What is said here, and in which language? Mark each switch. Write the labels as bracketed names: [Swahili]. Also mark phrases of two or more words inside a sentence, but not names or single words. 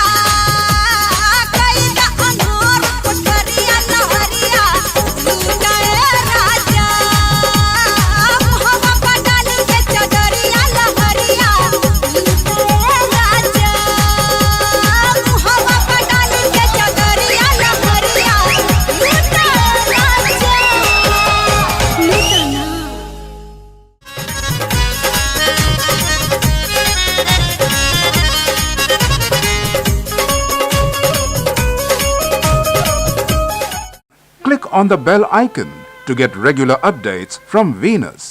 [Bhojpuri] कैदा अनोर कोठरिया लहरिया लूटाए राजा, मुहवा पर डाली के चदरिया लहरिया लूटाए राजा, मुहवा पर डाली के चदरिया लहरिया लूटाए राजा। लूटाना [English] Click on the bell icon to get regular updates from Venus.